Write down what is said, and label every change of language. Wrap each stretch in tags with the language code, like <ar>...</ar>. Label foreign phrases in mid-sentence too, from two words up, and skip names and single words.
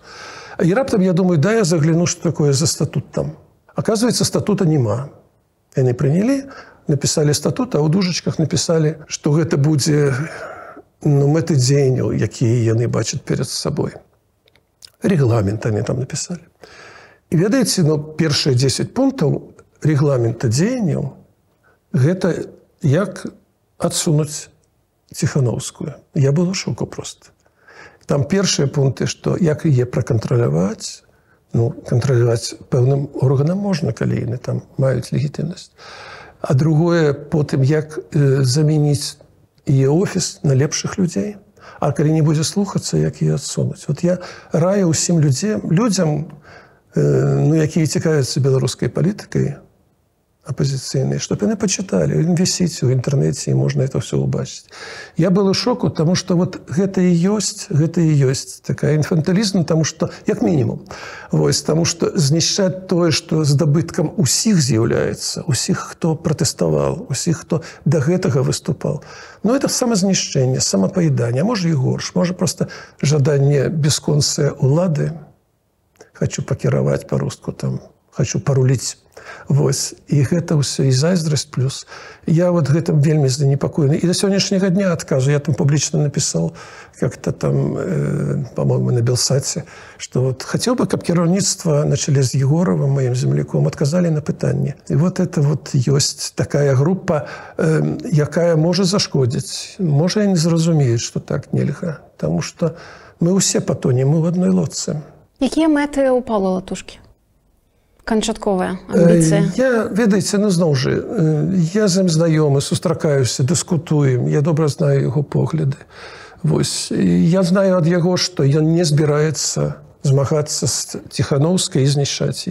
<be>І раптам я думаю, я загляну, што такое за статут там. Оказывается, статута няма. Яны прынялі, написали статут, а ў дужачках написали, што гэта будзе мэты дзеянняў, якія яны бачаць перад сабой.</be> <ru>Рэгламент они там написали.</ru> <be>І ведаеце, першыя 10 пунктаў рэгламента дзеянняў гэта як адсунуць Ціханаўскую.</be> <ru>Я был у шоку просто.</ru> <be>Там першыя пункты, што як яе пракантраляваць, кантраляваць пэўным органам можна, калі яны там маюць легітымнасць. А другое, потым, як замяніць яе офіс на лепшых людзей. А калі не будзе слухацца, як яе адсунуць. Вот я раю ўсім людзям, якія цікавяцца беларускай палітыкай,</be> <ru>оппозиционные, чтобы они почитали, висить в интернете, и можно это все убачить. Я был в шоку, потому что вот это и есть такая инфантилизм, потому что, как минимум, потому что знищать то, что здобытком усіх з'является, усіх, кто протестовал, усіх, кто до гэтага выступал. Но это самознищение, самопоедание, а может и горш, может просто жадание бесконцыя улады, хочу покіраваць по-руску, там, хочу порулить.</ru> <be>Вось. І гэта ўсё, і зайздрасць плюс. Я вот гэтым вельмі занепакоены. І до сённяшняга дня адказу. Я там публічна напісаў,</be> <ru>как-то там, по-моему, на Белсаце, что вот хотел бы,</ru> <be>каб кіраўніцтва на чале з Егоровым,</be> <ru>моим земляком, отказали</ru> <be>на пытанне. І</be> <ru>вот это вот</ru> <be>ёсць такая група, якая можа зашкодзіць. Можа, і не зразумеюць,</be> <ru>что так нельга. Потому что мы усе патонем, мы в одной лодцы.</ru> <be>Якія мэты ў Паўла Латушкі? Канчатковая амбіцыя? Ведаеце, зноў жа, я з ім знаёмы, сустракаюся, дыскутуем, я добра знаю яго погляды. Вось. Я знаю ад яго, што ён не збіраецца змагацца з Ціханаўскай і знішчаць яе.</be>